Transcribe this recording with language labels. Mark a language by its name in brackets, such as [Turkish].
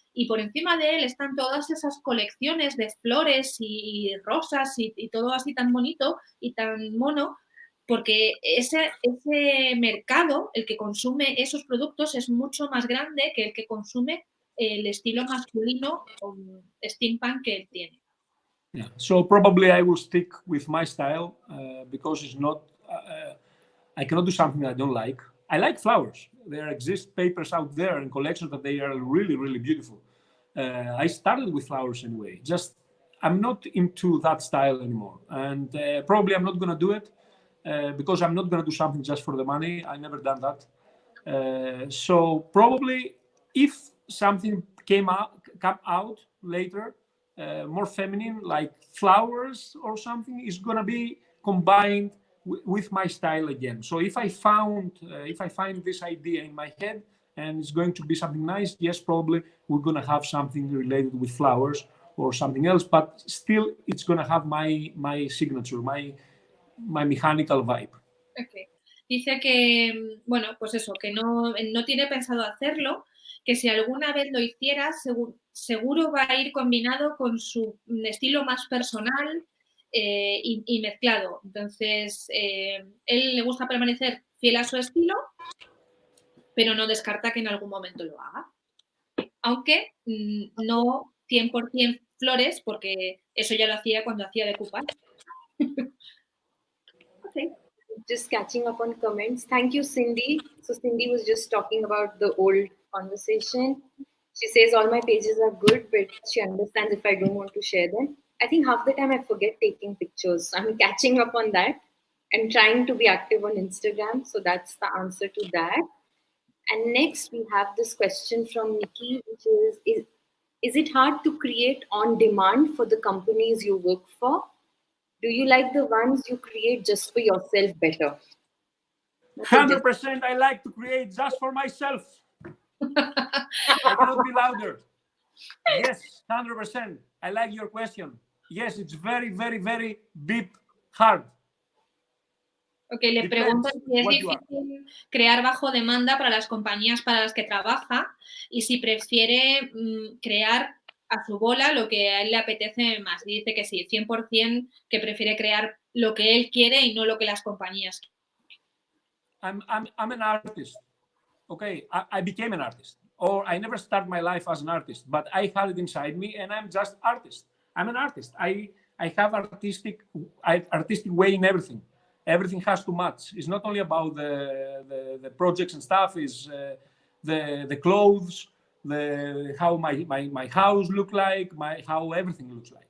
[Spanish] Y por encima de él están todas esas colecciones de flores y rosas y todo así tan bonito y tan mono, porque ese mercado, el que consume esos productos, es mucho más grande que el que consume el estilo masculino o steampunk que él tiene. [English] Yeah. So probably I will stick with my style because it's not. I cannot do something I don't like. I like flowers. There exist papers out there and collections that they are really, really beautiful. I started with flowers anyway. Just I'm not into that style anymore, and probably I'm not going to do it. Because I'm not going to do something just for the money. I never done that. So probably if something come out later, more feminine, like flowers or something, is going to be combined with my style again. So if I find this idea in my head and it's going to be something nice, yes, probably we're going to have something related with flowers or something else, but still it's going to have my signature, my mechanical vibe. Okay. [Spanish] Dice que, bueno, pues eso, que no tiene pensado hacerlo, que si alguna vez lo hiciera, seguro va a ir combinado con su estilo más personal y mezclado. Entonces, él le gusta permanecer fiel a su estilo, pero no descarta que en algún momento lo haga. Aunque no 100% flores, porque eso ya lo hacía cuando hacía de coupon. [English] Okay. Just catching up on comments. Thank you, Cindy. So Cindy was just talking about the old conversation. She says all my pages are good, but she understands if I don't want to share them. I think half the time I forget taking pictures. So I'm catching up on that and trying to be active on Instagram. So that's the answer to that. And next we have this question from Nikki, which is it hard to create on demand for the companies you work for? Do you like the ones you create just for yourself better? 100% I like to create just for myself. I cannot be louder. Yes, 100%. I like your question. Yes, it's very, very, very deep, hard. [Spanish] Ok, le pregunto si es difícil crear bajo demanda para las compañías para las que trabaja y si prefiere crear a su bola lo que a él le apetece más. Y dice que sí, 100% que prefiere crear lo que él quiere y no lo que las compañías quieren. [English] I'm an artist. Okay, I became an artist. Or I never started my life as an artist, but I had it inside me and I'm just artist. I'm an artist. I have artistic way in everything. Everything has to match. It's not only about the projects and stuff. It's the clothes, how my house look like, how everything looks like.